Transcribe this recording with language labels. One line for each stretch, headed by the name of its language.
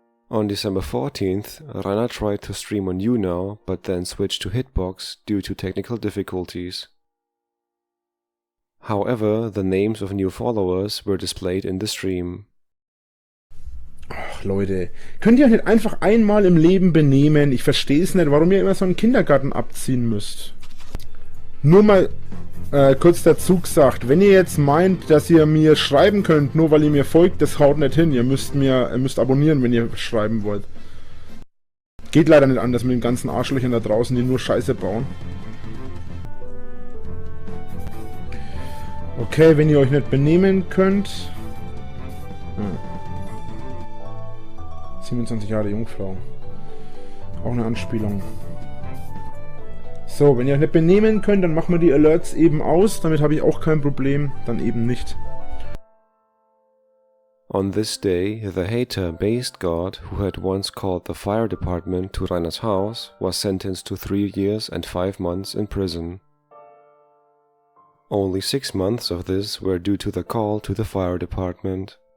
English: On December 14th, Rainer tried to stream on YouNow, but then switched to Hitbox due to technical difficulties. However, the names of new followers were displayed in the stream.
German: Ach Leute, könnt ihr euch nicht einfach einmal im Leben benehmen? Ich verstehe es nicht, warum ihr immer so einen Kindergarten abziehen müsst. Nur mal kurz dazu gesagt, wenn ihr jetzt meint, dass ihr mir schreiben könnt, nur weil ihr mir folgt, das haut nicht hin. Ihr müsst abonnieren, wenn ihr schreiben wollt. Geht leider nicht anders mit den ganzen Arschlöchern da draußen, die nur Scheiße bauen. Okay, wenn ihr euch nicht benehmen könnt... 27 Jahre Jungfrau. Auch eine Anspielung. So, wenn ihr euch nicht benehmen könnt, dann machen wir die Alerts eben aus. Damit habe ich auch kein Problem. Dann eben nicht.
English: On this day, the hater Based God, who had once called the fire department to Rainer's house, was sentenced to 3 years and 5 months in prison. Only 6 months of this were due to the call to the fire department.